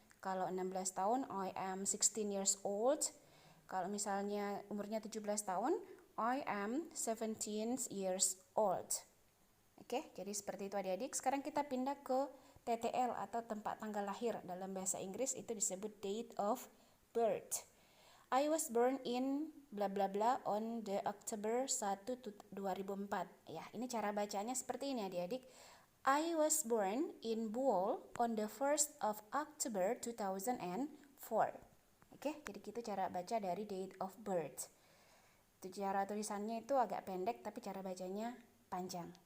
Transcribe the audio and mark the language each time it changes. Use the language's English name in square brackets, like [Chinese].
[Indonesian] Kalau 16 tahun, [English] I am 16 years old. [Indonesian] Kalau misalnya umurnya 17 tahun, [English] I am 17 years old. [Indonesian] Oke, jadi seperti itu adik-adik. Sekarang kita pindah ke TTL atau tempat tanggal lahir. Dalam bahasa Inggris itu disebut date of birth. [English] I was born in bla bla bla on the October 1 2004. [Indonesian] Ya, ini cara bacanya seperti ini adik-adik. [English] I was born in Bool on the 1st of October 2004. [Indonesian] Oke, jadi gitu cara baca dari date of birth. Itu cara tulisannya itu agak pendek tapi cara bacanya panjang.